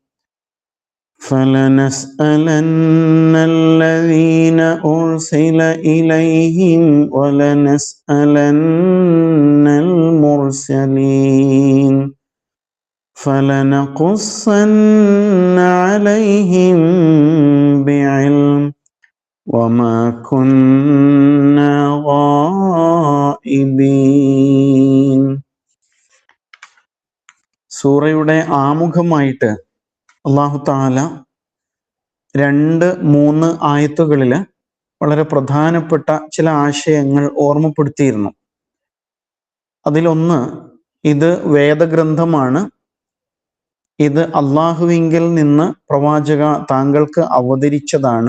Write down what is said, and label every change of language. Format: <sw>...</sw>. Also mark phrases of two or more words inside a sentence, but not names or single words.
<ar>فلنسألن الذين أرسل إليهم ولنسألن المرسلين فلنقصن عليهم بعلم وما كنا غائبين.</ar> <ml>സൂറയുടെ ആമുഖമായിട്ട്</ml> <ar>الله تعالى</ar> <ml>2-3 ആയത്തുകളിൽ വളരെ പ്രധാനപ്പെട്ട ചില ആശയങ്ങൾ ഓർമ്മപ്പെടുത്തിയിരുന്നു. അതിലൊന്ന്, ഇത് വേദഗ്രന്ഥമാണ്, ഇത് അള്ളാഹുവിങ്കിൽ നിന്ന് പ്രവാചക താങ്കൾക്ക് അവതരിച്ചതാണ്.</ml>